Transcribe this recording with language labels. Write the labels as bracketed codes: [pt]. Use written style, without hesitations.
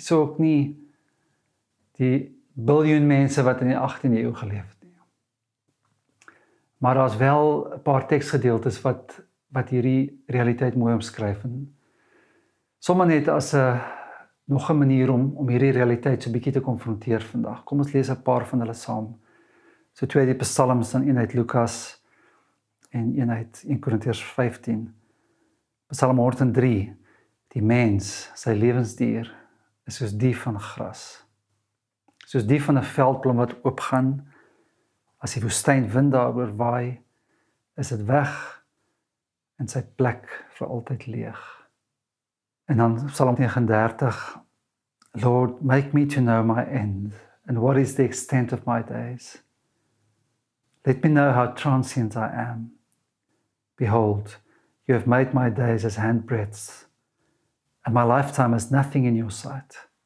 [af] So ook nie die biljoen mense wat in die 18de eeu geleef het nie. Maar daar's wel 'n paar teksgedeeltes wat hierdie realiteit mooi omskryf en sommer net as nog 'n manier om hierdie realiteit so 'n bietjie te konfronteer vandag. Kom ons lees 'n paar van hulle saam. So 2 uit die Psalms, dan 1 uit Lukas en 1 uit 1 Korintiërs 15. Psalm 103. Die mens, sy lewensdier, is soos die van gras. Soos die van 'n veldblom wat oopgaan, as die woestynwind daaroor waai, is dit weg en sy plek vir altyd leeg. En dan [en] Psalm 39, Lord, make me to know my end, and what is the extent of my days. Let me know how transient I am. Behold, you have made my days as handbreadths, and my lifetime as nothing in your sight.